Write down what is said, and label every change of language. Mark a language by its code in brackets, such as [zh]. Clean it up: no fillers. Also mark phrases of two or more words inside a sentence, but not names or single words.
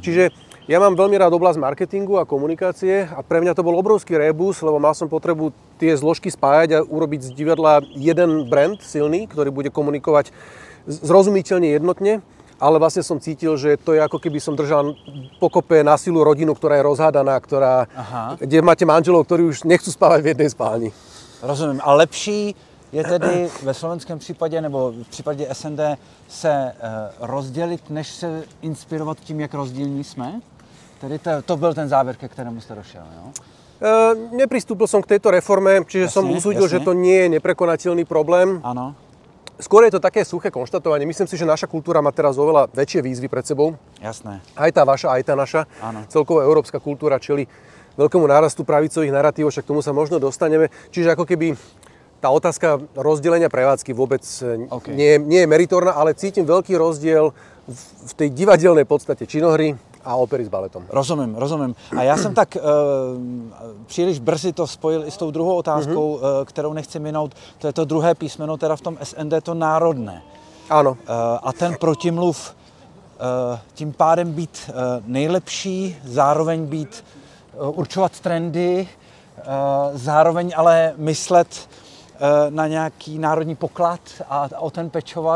[sk] Čiže ja mám veľmi rád oblasť marketingu a komunikácie a pre mňa to bol obrovský rébus, lebo mal som potrebu tie zložky spájať a urobiť z divadla jeden brand silný, ktorý bude komunikovať zrozumiteľne jednotne, ale vlastne som cítil, že to je ako keby som držal pokope na silu rodinu, ktorá je rozhádaná, kde máte manželov, ktorí už nechcú spávať v jednej spálni. [cs] Rozumím. A lepší je tedy ve slovenském případě nebo v případě SND se rozdělit, než se inspirovat tím, jak rozdílní jsme? Tedy to byl ten závěr, ke kterému jste došel, jo? [sk] Nepristúpil som k tejto reforme, čiže som usúdil, že to nie je neprekonateľný problém. Áno. Skôr je to také suché konštatovanie. Myslím si, že naša kultúra má teraz oveľa väčšie výzvy pred sebou. Jasné. Aj tá vaša, aj tá naša. Áno. Celková európska kultúra čelí veľkému nárastu pravicových narratívov, však k tomu sa možno dostaneme. Čiže ako keby tá otázka rozdelenia prevádzky vôbec nie je meritorná, ale cítim veľký rozdiel v tej divadelnej podstate činohry a opery s baletom. [cs] Rozumím. A já jsem tak příliš brzy to spojil i s tou druhou otázkou, kterou nechci minout. [sk] To je to druhé písmeno, teda v tom SND, to národné. Áno. [cs] A ten protimluv tím pádem být nejlepší, zároveň určovat trendy, zároveň ale myslet na nějaký národní poklad a o ten pečovat.